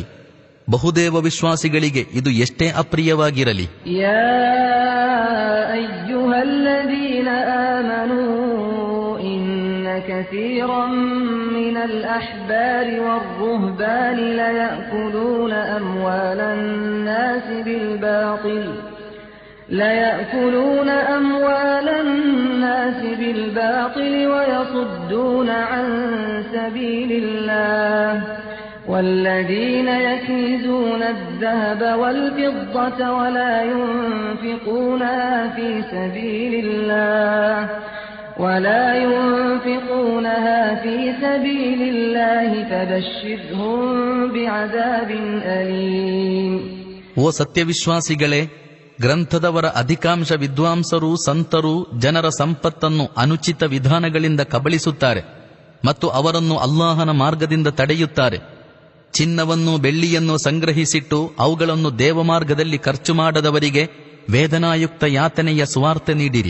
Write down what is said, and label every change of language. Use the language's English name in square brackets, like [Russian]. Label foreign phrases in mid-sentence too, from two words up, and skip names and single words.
[Kannada] ಬಹುದೇವ ವಿಶ್ವಾಸಿಗಳಿಗೆ ಇದು ಎಷ್ಟೇ ಅಪ್ರಿಯವಾಗಿರಲಿ. [Arabic] يا أيها الذين آمنوا إن كثيرا من الأحبار والرهبان ليأكلون أموال الناس بالباطل ويصدون عن سبيل الله والذين يكنزون الذهب والفضة ولا ينفقونها في سبيل الله فبشرهم بعذاب أليم. [Kannada] ಓ ಸತ್ಯವಿಶ್ವಾಸಿಗಳೇ, ಗ್ರಂಥದವರ ಅಧಿಕಾಂಶ ವಿದ್ವಾಂಸರು ಸಂತರು ಜನರ ಸಂಪತ್ತನ್ನು ಅನುಚಿತ ವಿಧಾನಗಳಿಂದ ಕಬಳಿಸುತ್ತಾರೆ ಮತ್ತು ಅವರನ್ನು ಅಲ್ಲಾಹನ ಮಾರ್ಗದಿಂದ ತಡೆಯುತ್ತಾರೆ. ಚಿನ್ನವನ್ನು ಬೆಳ್ಳಿಯನ್ನು ಸಂಗ್ರಹಿಸಿಟ್ಟು ಅವುಗಳನ್ನು ದೇವಮಾರ್ಗದಲ್ಲಿ ಖರ್ಚು ಮಾಡದವರಿಗೆ ವೇದನಾಯುಕ್ತ ಯಾತನೆಯ ಸುವಾರ್ತೆ ನೀಡಿರಿ.